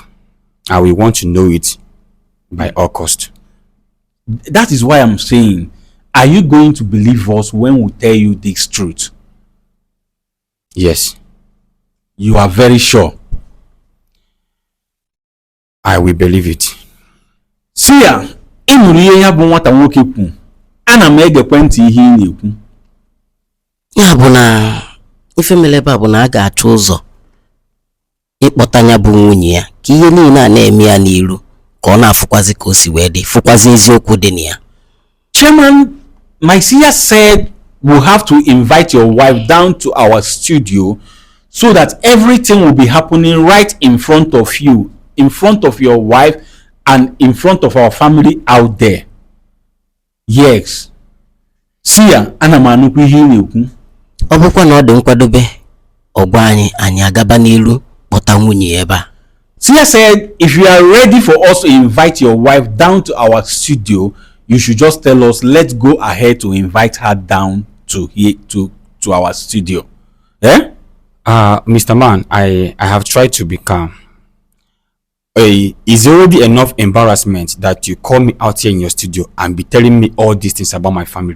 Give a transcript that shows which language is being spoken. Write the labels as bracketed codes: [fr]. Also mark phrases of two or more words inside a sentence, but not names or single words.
[en] I will want to know it by all cost. That is why I'm saying are you going to believe us when we tell you this truth? Yes, You are very sure. I will believe it. [ig] Seer, ị nụrụ ihe ya bụ nwata nwoke kwu. Ana m egekwe ntị ihe ị na-ekwu. Ya bụ na ife mere ebe a bụ na a ga-achọ ụzọ ịkpọta ya bụ nwunye ya ka ihe niile a na-eme ya n'iru ka ọ na-afụkwazi ka o si wee dị fụkwazi eziokwu dị na ya. [en] Chairman, my seer said we'll have to invite your wife down to our studio so that everything will be happening right in front of you, in front of your wife, and in front of our family out there. Yes. [ig] Seer, ana m anụkwu ihe ị na-ekwu. Ọ bụkwa na ọ dị nkwadobe ọgwa anyị agaba n'iru kpọta nwunye ebe a. [en] Seer said if you are ready for us to invite your wife down to our studio, you should just tell us. Let's go ahead to invite her down to here to our studio. Eh? Mr. Man, I have tried to be calm. It's already enough embarrassment that you call me out here in your studio and be telling me all these things about my family.